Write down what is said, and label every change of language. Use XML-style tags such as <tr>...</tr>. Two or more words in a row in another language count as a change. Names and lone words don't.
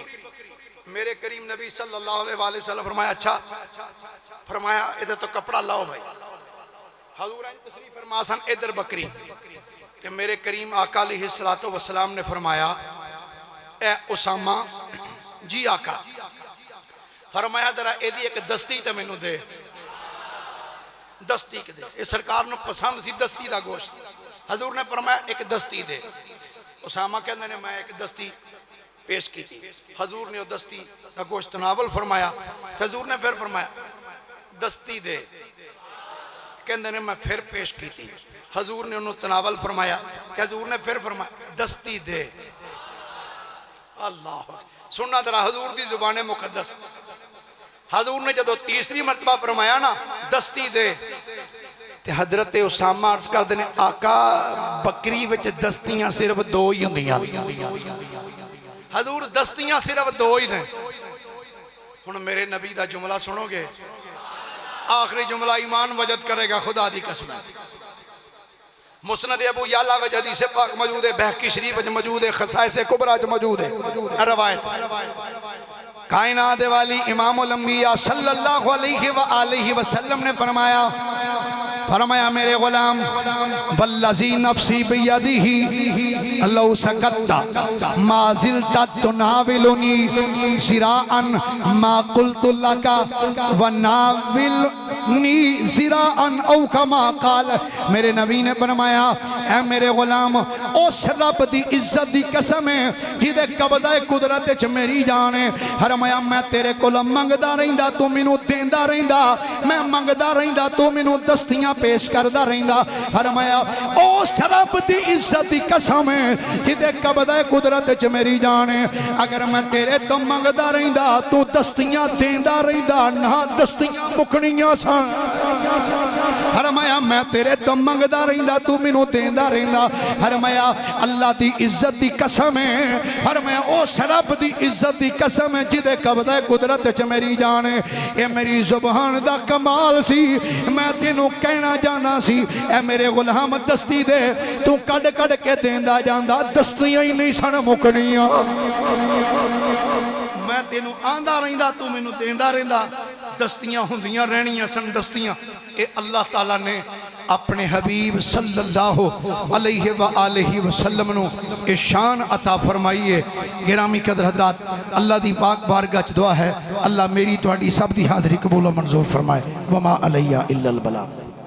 <pa>میرے کریم نبی</pa> <ar>صلی اللہ علیہ وسلم</ar> <pa>فرمایا اچھا، فرمایا ادھر تو کپڑا لاؤ بھائی۔ حضور تشریف فرما سن ادھر بکری، کہ میرے کریم آقا</pa> <ar>علیہ السلام</ar> <pa>نے فرمایا اے اسامہ جی آقا، فرمایا ذرا ایدی ایک دستی تے مینوں دے، دستی کے دے، یہ سرکار نے پسند سی دستی دا گوشت۔ حضور نے فرمایا ایک دستی دے، اسامہ کہنے نے میں ایک دستی پیش کی تھی، حضور نے وہ دستی دا گوشت تناول فرمایا، حضور نے پھر فرمایا دستی دے، کہنے نے میں پھر پیش کی تھی، حضور نے انہوں تناول فرمایا، کہ حضور نے پھر فرمایا دستی دے۔ اللہ سننا درہ حضور دی زبان مقدس، حضور نے جدو تیسری مرتبہ فرمایا نا دستی دے، تے حضرت اسامہ عرض کر دینے آقا بکری وچ دستیاں صرف دو ہی ہوندیاں، حضور دستیاں صرف دو ہی نے۔ ہن میرے نبی دا جملہ سنو گے، آخری جملہ ایمان وجد کرے گا خدا دی قسم۔ مسند ابو یعلا و حدیث پاک موجود ہے، بہقی شریف موجود ہے، خصائص کبریٰ موجود ہے، روایت کائنات والی امام الانبیاء</pa> <ar>صلی اللہ علیہ وآلہ وسلم</ar> <pa>نے فرمایا میرے غلام</pa> <ar>والذی نفسی بیدہ لو سکت ما زلت تناولنی ذراعا ما قلت لك وناولنی ذراعا او کما قال.</ar> <pa>میرے نبی نے فرمایا اے میرے غلام اس رب دی عزت دی قسم ہے جدے قبضہ قدرت وچ میری جان ہے. فرمایا میں تیرے کول منگدا رہندا تو مینوں دیندا رہندا, میں منگدا رہندا تو مینوں دستیاں پیش کردا رہندا. فرمایا اس رب دی عزت دی قسم ہے جدے قبضہ قدرت وچ میری جان ہے, اگر میں تیرے تو منگدا رہندا تو دستیاں دیندا رہندا نہ دستیاں مکنیاں سن. فرمایا میں تیرے تو منگدا رہندا تو مینوں دیندا رہندا. فرمایا اللہ دی عزت دی قسم ہے, فرمایا اس رب دی عزت دی قسم ہے جدے قبضہ قدرت وچ میری جان ہے. اے میری زبان دا کمال سی, میں تینوں کہنا جانا سی اے میرے غلام دستی دے, تو کڈ کڈ کے دیندا جاندا, دستیاں ہی نہیں سن مکنیاں. میں تینوں آندا رہندا تو مینوں دیندا رہندا, دستیاں ہوندیاں رہنیاں سن دستیاں. اے اللہ تعالیٰ نے اپنے حبیب</pa> <ar>صلی اللہ علیہ وآلہ وسلم</ar> <pa>نو اے شان عطا فرمائیے. گرامی قدر حضرات, اللہ دی پاک بارگاہ وچ دعا ہے اللہ میری تہاڈی سب دی حاضری قبول و منظور فرمائے.</pa> <ar>وما علیہ الا البلاغ.</ar>